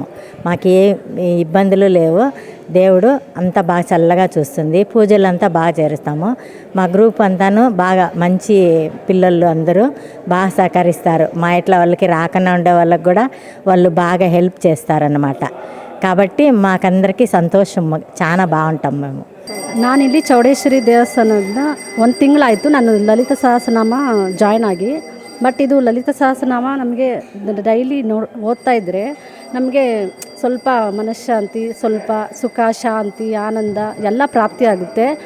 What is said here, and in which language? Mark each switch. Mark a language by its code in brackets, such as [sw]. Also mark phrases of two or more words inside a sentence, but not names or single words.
[te] మాకు ఏ ఇబ్బందులు లేవు. దేవుడు అంతా బాగా చల్లగా చూస్తుంది. పూజలు అంతా బాగా చేస్తాము. మా గ్రూప్ అంతాను బాగా మంచి పిల్లలు అందరూ బాగా సహకరిస్తారు. మా ఇంట్లో వాళ్ళకి రాకుండా ఉండే వాళ్ళకి కూడా వాళ్ళు బాగా హెల్ప్ చేస్తారన్నమాట. కాబట్టి మాకందరికీ ಸಂತೋಷ చాలా ಬಾಗುಂಟಾಂ మేము. [kn] ನಾನಿಲ್ಲಿ ಚೌಡೇಶ್ವರಿ ದೇವಸ್ಥಾನದಿಂದ 1 ತಿಂಗಳಾಯಿತು ನಾನು ಲಲಿತ ಸಹಸ್ರನಾಮ ಜಾಯ್ನ್ ಆಗಿ. ಬಟ್ ಇದು ಲಲಿತ ಸಹಸ್ರನಾಮ ನಮಗೆ ಡೈಲಿ ಓದ್ತಾ ಇದ್ದರೆ ನಮಗೆ ಸ್ವಲ್ಪ ಮನಃಶಾಂತಿ, ಸ್ವಲ್ಪ ಸುಖ, ಶಾಂತಿ, ಆನಂದ ಎಲ್ಲ ಪ್ರಾಪ್ತಿಯಾಗುತ್ತೆ.